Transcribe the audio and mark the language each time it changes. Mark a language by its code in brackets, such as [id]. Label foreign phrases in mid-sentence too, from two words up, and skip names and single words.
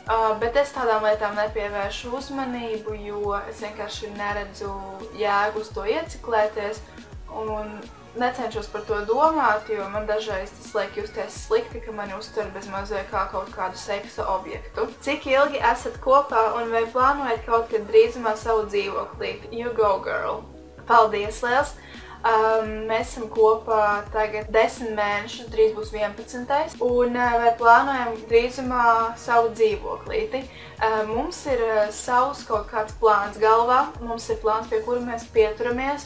[lv] Bet es tādām lietām nepievēršu uzmanību, jo es vienkārši neredzu jēgu uz to ieciklēties un necenšos par to domāt, jo man dažreiz tas liek justies slikti, ka mani uztver bez mazliet kā kaut kādu seksa objektu. Cik ilgi esat kopā un vai plānojat kaut kad drīzumā savu dzīvoklīti? [en] You go, girl! [lv] Paldies liels! Mēs esam kopā tagad 10 mēnešus, drīz būs 11. Un vai plānojam drīzumā savu dzīvoklīti? Mums ir savs kaut kāds plāns galvā, mums ir plāns, pie kura mēs pieturamies.